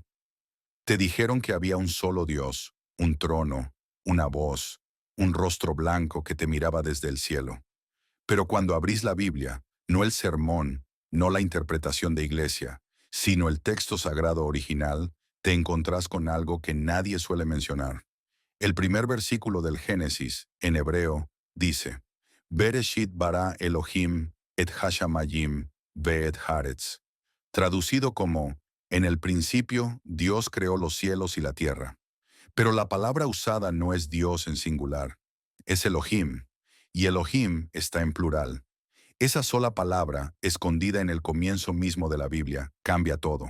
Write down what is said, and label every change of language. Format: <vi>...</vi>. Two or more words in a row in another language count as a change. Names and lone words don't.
<es>Te dijeron que había un solo Dios, un trono, una voz, un rostro blanco que te miraba desde el cielo. Pero cuando abrís la Biblia, no el sermón, no la interpretación de iglesia, sino el texto sagrado original, te encontrás con algo que nadie suele mencionar. El primer versículo del Génesis, en hebreo, dice,</es> <he>בראשית ברא אלהים את השמים ואת הארץ,</he> <es>traducido como, en el principio Dios creó los cielos y la tierra. Pero la palabra usada no es Dios en singular, es Elohim, y Elohim está en plural. Esa sola palabra, escondida en el comienzo mismo de la Biblia, cambia todo.</es>